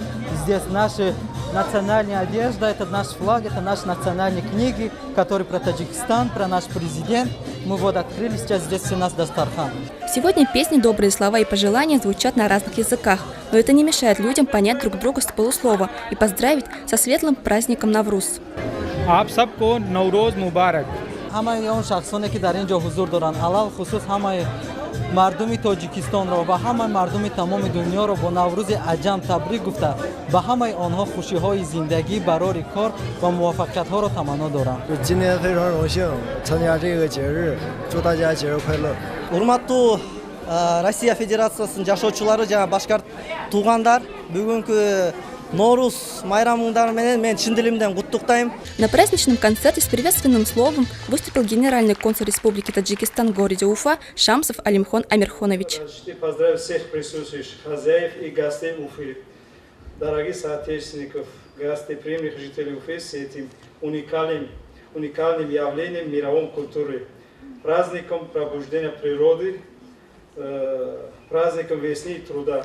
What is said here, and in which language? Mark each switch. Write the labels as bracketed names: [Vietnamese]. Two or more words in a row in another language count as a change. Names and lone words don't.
[Russian] Здесь наши национальная одежда, это наш флаг, это наши национальные книги, которые про Таджикистан, про наш президент. Мы вот открыли, сейчас здесь все нас дастархан. Сегодня песни, добрые слова и пожелания звучат на разных языках, но это не мешает людям понять друг друга с полуслова и поздравить со светлым праздником Навруз. [Hindi] आप सबको नवरोज मुबारक। [Persian] همه اون شخصانی که در اینجا حضور دارن علل خصوص همه مردم تاجیکستان را و همه مردم تمام دنیا را با نوروز عجم تبریک گفته به همه آنها خوشی های زندگی برای کار و موفقیت ها را تمنا دارم. [Chinese] 今天非常荣幸参加这个节日，祝大家节日快乐。 [Kyrgyz] Урматтуу Россия Федерациясынын жашоочулары жана башкарт туугандар, бүгүнкү Навруз майрамыңдар менен мен чын дилимден куттуктайм. [Russian] На праздничном концерте с приветственным словом выступил генеральный консул Республики Таджикистан в городе Уфа Шамсов Алимхон Амирхонович. Поздравляю всех присутствующих хозяев и гостей Уфы, дорогих соотечественников, гостеприимных жителей Уфы с этим уникальным явлением мировой культуры, праздником пробуждения природы, праздником весны и труда.